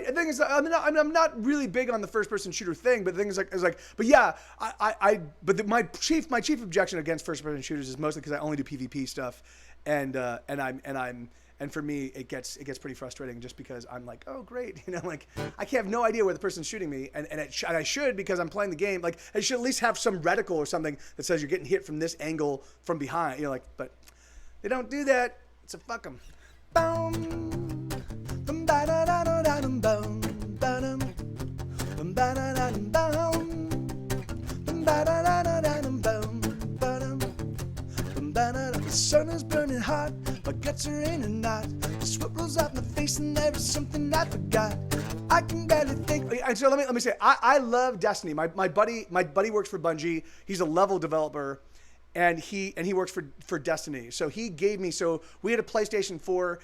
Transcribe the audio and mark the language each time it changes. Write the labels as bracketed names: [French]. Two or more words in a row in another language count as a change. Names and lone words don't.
[English] The thing is, I'm not really big on the first person shooter thing, but the thing is but yeah, my chief objection against first person shooters is mostly because I only do PvP stuff, and for me it gets pretty frustrating just because I'm like, oh great, like I have no idea where the person's shooting me, and I should, because I'm playing the game, like I should at least have some reticle or something that says you're getting hit from this angle from behind, but they don't do that, so fuck them. Boom, boom, ba da da da da boom, ba dum, boom, ba da da boom, boom, ba da da da boom, ba dum, boom, ba da da. The sun is burning hot, my guts are in a knot. The sweat rolls off my face, and there is something I forgot. I can barely think. And so let me say, I love Destiny. My buddy works for Bungie. He's a level developer. And he works for Destiny. So he gave me, so we had a PlayStation 4.